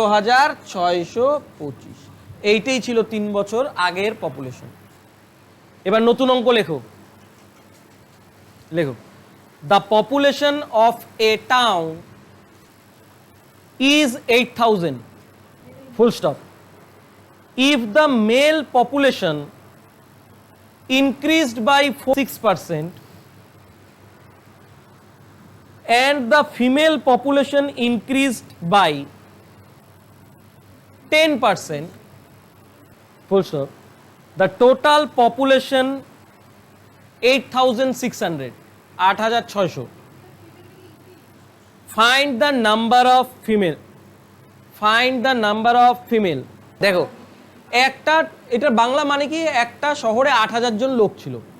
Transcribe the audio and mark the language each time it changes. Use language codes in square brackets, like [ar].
[bn] 15,625। এইটাই ছিল 3 বছর আগের পপুলেশন। এবার নতুন অঙ্ক লেখো, লেখো [en] The population of a town is 8,000, full stop. If the male population increased by 6% and the female population increased by 10%, full stop, the total population 8,600, 8,600. Find the number of female. Find the number of female. [bn] দেখো একটা, এটার বাংলা মানে কি, একটা শহরে 8,000 জন লোক ছিল।